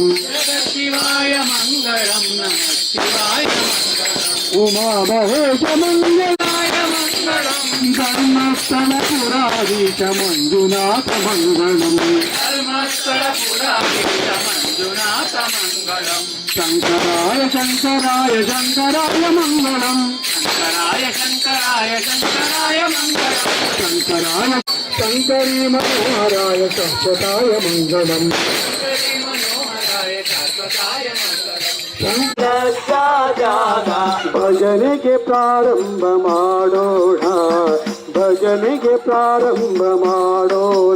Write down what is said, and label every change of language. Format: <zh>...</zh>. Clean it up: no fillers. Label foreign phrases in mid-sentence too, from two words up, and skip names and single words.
<sa>ಶಿವಾಯ ಮಂಗಳಂ ನಮಃ ಶಿವಾಯ ಮಂಗಳಂ ಉಮಾ ಮಹೇಶ ಮಂಗಳಾಯ ಮಂಗಳಂ ಧರ್ಮಸ್ಥಳ ಪುರಾಧೀಶ ಮಂಜುನಾಥ ಮಂಗಳಂ ಧರ್ಮಸ್ಥಳ ಪುರಾಧೀಶ ಮಂಜುನಾಥ ಮಂಗಳಂ ಶಂಕರಾಯ ಶಂಕರಾಯ ಶಂಕರಾಯ ಮಂಗಳಂ ಶಂಕರಾಯ ಶಂಕರಾಯ ಶಂಕರಾಯ ಶಂಕರಾಯ ಮಂಗಳಂ ಶಂಕರಾಯ ಶಂಕರೀ ಮನೋಹರಾಯ ಶಾಶ್ವತಾಯ ಮಂಗಳಂ ಶಂಕರಿ ಮನೋಹರಾಯ ಶಾಶ್ವತಾಯ ಮಂಗಳಂ</sa> <kn>ಭಜನೆಗೆ ಪ್ರಾರಂಭ ಮಾಡೋಣ ಭಜನೆಗೆ ಪ್ರಾರಂಭ ಮಾಡೋಣ</kn>